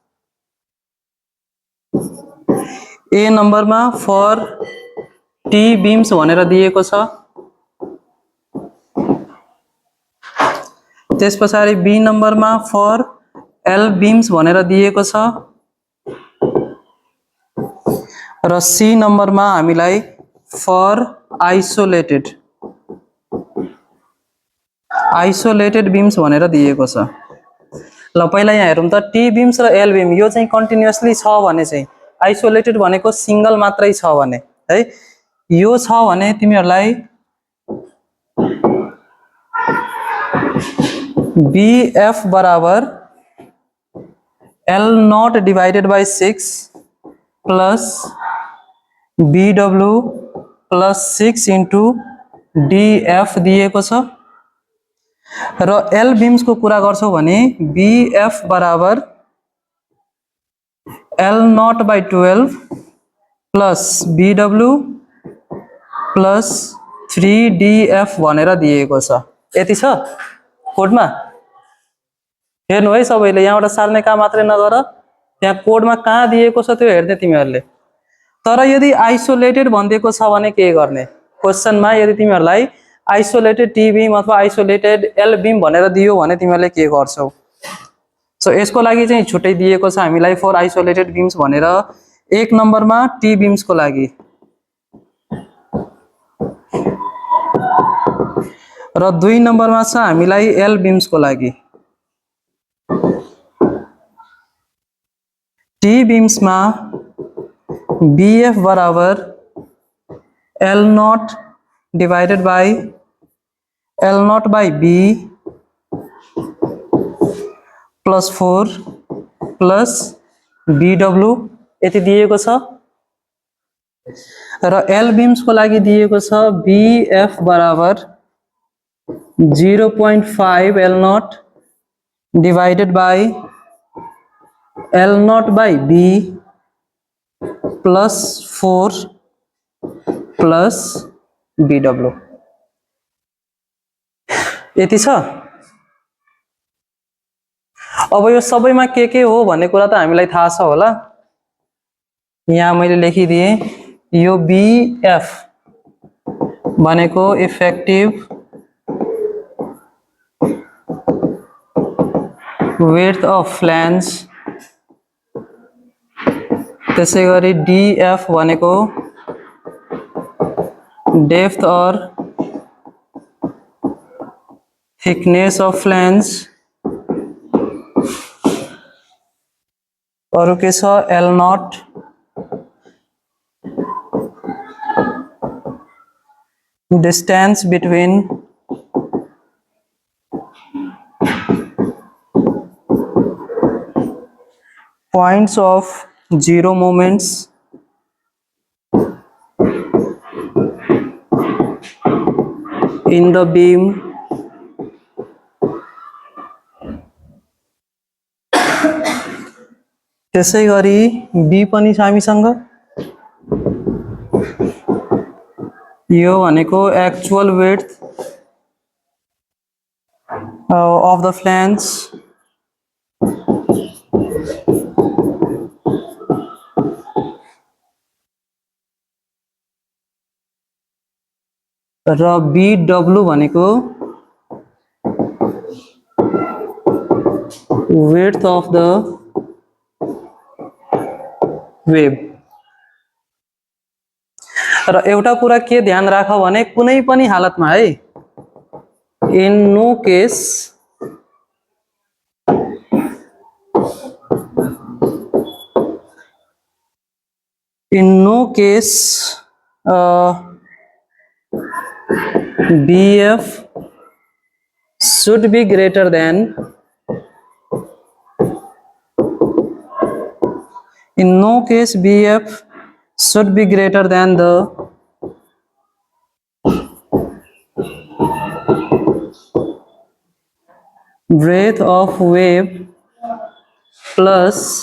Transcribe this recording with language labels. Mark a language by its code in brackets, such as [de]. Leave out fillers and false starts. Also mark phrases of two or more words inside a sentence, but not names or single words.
[ne] ए नम्बरमा [en] for T beams [ne] भनेर दिएको छ, त्यस पछाडि बी नम्बरमा [en] for L beams [ne] भनेर दिएको छ, र सी नम्बरमा हामीलाई [en] for isolated beams [ne] भनेर दिएको छ। ल पहिला यहाँ हेरौँ त [en] T beams [ne] र [en] L beam [ne] यो चाहिँ कन्टिन्युअसली छ भने चाहिँ, आइसोलेटेड भनेको सिंगल मात्रै छ भने है, यो छ भने तिमीहरूलाई BF बराबर [en] L not divided by 6 plus BW plus 6 into DF [ne] दिएको छ, र [en] L beams [ne] को कुरा गर्छौ भने BF बराबर [en] L not by 12 plus BW plus 3DF [ne] भनेर दिएको छ। यति छ कोडमा, हेर्नु है सबैले, यहाँबाट सार्ने काम मात्रै नगर, त्यहाँ कोडमा कहाँ दिएको छ त्यो हेर्ने तिमीहरूले। तर यदि आइसोलेटेड भनिदिएको छ भने के गर्ने, क्वेसनमा यदि तिमीहरूलाई [en] isolated T beam [ne] अथवा [en] isolated L beam [ne] भनेर दियो भने तिमीहरूले के गर्छौ। सो यसको लागि चाहिँ छुट्टै दिएको छ हामीलाई [en] for isolated beams [ne] भनेर, एक नम्बरमा [en] T beams [ne] को लागि र 2 नम्बरमा छ हामीलाई [en] L beams [ne] को लागि। [en] T beams में BF बराबर L not divided by L not by B plus 4 plus BW [ne] यति दिएको छ, र [en] L beams [ne] को लागि दिएको छ BF बराबर 0.5 [en] L not divided by L not by B plus 4 plus BW [ne] यति छ। अब यो सबैमा के हो भन्ने कुरा त हामीलाई थाहा छ होला, यहाँ मैले लेखिदिए यो BF भनेको इफेक्टिभ [en] width of flange, [ne] त्यसै गरी DF भनेको [en] depth or thickness of flange, [ne] अरु के छ [en] L not distance between points of zero moments in the beam [ne] त्यसै गरी B पनि छ हामीसँग, यो भनेको [en] actual width of the flange र BW भनेको width of the वेभ। [ne] र एउटा कुरा के ध्यान राख भने कुनै पनि हालतमा है, [en] in no case BF should be greater than BF should be greater than the breadth of wave plus